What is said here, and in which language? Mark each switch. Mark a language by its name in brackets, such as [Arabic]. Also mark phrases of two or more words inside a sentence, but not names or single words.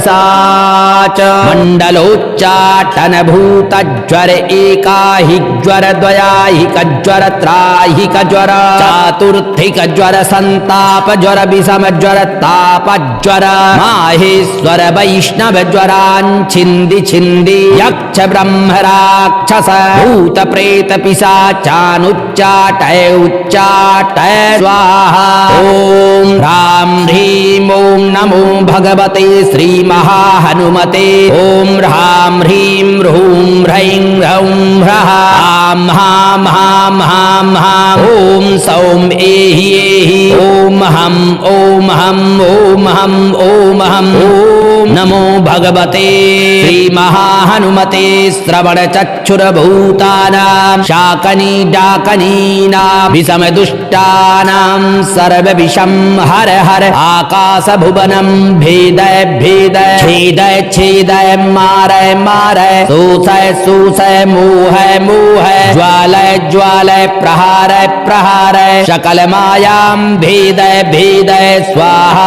[Sanskrit] पिशाच मंडलोच्चाटन भूत ज्वर एकाहिक ज्वर द्वयाहिक ज्वर त्राहिक ज्वर चातुर्थिक ज्वर संताप ज्वर विषम ज्वर ताप ज्वर माहेश्वर वैष्णव ज्वरान्छिन्दी छिन्दी यक्ष ब्रह्म राक्षस भूत प्रेत पिशाचानुच्चाटय उच्चाटय स्वाहा। ओम ह्रां ह्रीं ॐ नमो भगवते श्री महाहनुमते। ओम ह्रां ह्रीं ह्रूं ह्रैं ह्रौं ह्रः हां हां हां हां हां ओम सौम एहि एहि ओम हं ओम हं ओम हं ओम हं। ओम नमो भगवते श्री महाहनुमते श्रवण चक्षुरभूतानां शाकनी डाकनीनां विषम दुष्टानां सर्व विषं हर हर आकाश भुवनं भेदय भेदय छेदय छेदय मारय मारय शोषय शोषय मोहय मोहय ज्वालय ज्वालय प्रहारय प्रहारय सकल मायां भेदय भेदय स्वाहा।